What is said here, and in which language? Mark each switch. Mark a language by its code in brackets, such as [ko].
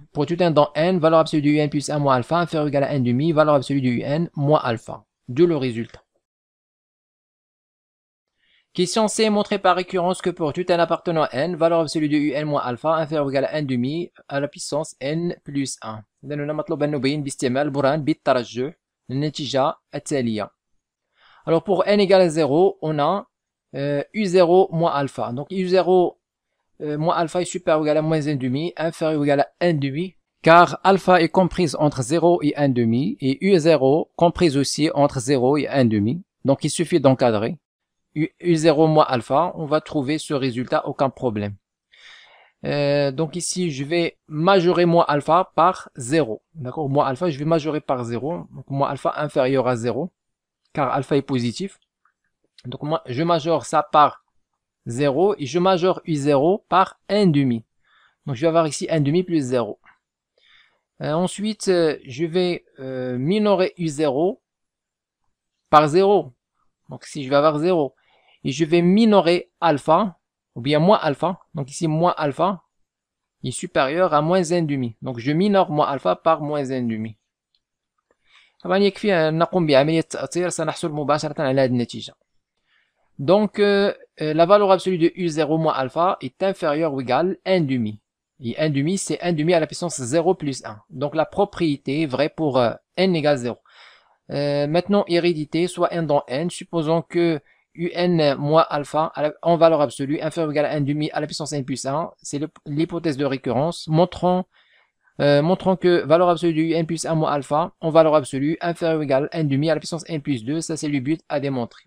[fr] Pour tout n dans n, valeur absolue de un plus 1 moins alpha, inférieur ou égal à 1,5, valeur absolue de un moins alpha. D'où le résultat. Question C, montrer par récurrence que pour tout n appartenant à n, valeur absolue de un moins alpha inférieur ou égal à 1,5 à la puissance n plus 1. [ar] إذا هنا مطلوب أن نبين باستعمال برهان بالترجح النتيجة التالية. [fr] Alors pour n égale à 0, on a u0 moins alpha. Donc u0 moins alpha est supérieur ou égal à moins 1,5, inférieur ou égal à 1,5, car alpha est comprise entre 0 et 1,5 et u0 comprise aussi entre 0 et 1,5. Donc il suffit d'encadrer. U0 moins alpha, on va trouver ce résultat, aucun problème. Donc ici, je vais majorer moins alpha par 0. D'accord, moins alpha, je vais majorer par 0. Donc moins alpha inférieur à 0, car alpha est positif. Donc moi, je majore ça par 0 et je majore U0 par 1,5. Donc je vais avoir ici 1,5 plus 0. Ensuite, je vais minorer U0 par 0. Donc ici, je vais avoir 0. Et je vais minorer alpha, ou bien moins alpha. Donc ici, moins alpha est supérieur à moins 1,5. Donc je minore moins alpha par moins 1,5. [ar] طبعا يكفي أن نقوم بعملية تأطير سنحصل مباشرة على هذه النتيجة. [fr] Donc la valeur absolue de U0 moins alpha est inférieure ou égale à 1,5. Et 1,5 c'est 1,5 à la puissance 0 plus 1. Donc la propriété est vraie pour n égale 0. Maintenant, hérédité, soit n dans n, supposons que un moins alpha en valeur absolue inférieure ou égale à 1,5 à la puissance n plus 1, c'est l'hypothèse de récurrence, montrant que valeur absolue de n plus 1 moins alpha en valeur absolue inférieure ou égale à 1,5 à la puissance n plus 2, ça c'est le but à démontrer.